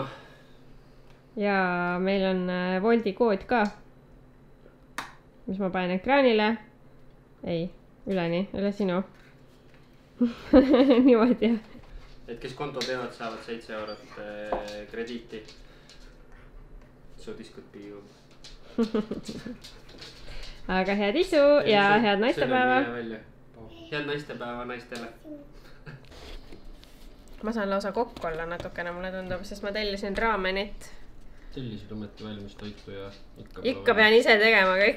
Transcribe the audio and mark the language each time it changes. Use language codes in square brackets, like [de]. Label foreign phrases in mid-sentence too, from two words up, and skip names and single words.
[et] Ja meil on Wolti kood ka, mis ma panen ekraanile. Ei. Üle sinu. Niimoodi jah. Et kes konto teevad, saavad 7 eurot krediiti. [en] So this could be you. [et] Aga head isu ja head naistepäeva. Head naistepäeva naistele. Ma saan lausa kokku olla natukene, mulle tundub, sest ma tellisin raamenit. Tellisid ometi valmis toitu ja ikka pean ise tegema kõik.